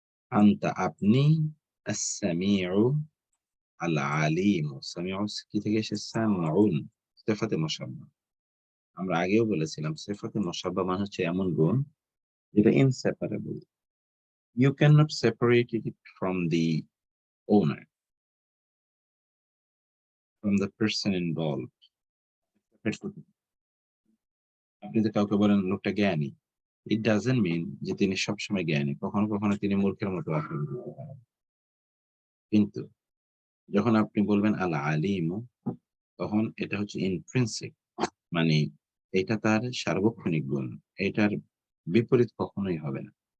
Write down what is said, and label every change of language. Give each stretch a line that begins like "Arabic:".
Bangla: আনতা, আপনি। আস-সামিউ, আল আলিম। সামিউ কি থেকে এসেছে? সামিউন, সিফাতে মুশাব্বাহ। আমরা আগেও বলেছিলাম সিফাতে মুশাব্বাহ মানে হচ্ছে এমন গুণ যেটা inseparable.
English: You cannot separate it from the owner, from the person involved.
Bangla: আপনি যদি কাউকে বলেন লোকটা জ্ঞানী,
English: it doesn't mean
Bangla: যে তিনি সবসময় জ্ঞানী। কখনো কখনো তিনি মূর্খের মতো আচরণ করতে পারেন। কিন্তু যখন আপনি বলবেন আল আলিম, তখন এটা হচ্ছে ইন্ট্রিনসিক, মানে এটা তার সার্বক্ষণিক গুণ, এটার বিপরীত কখনোই হবে না।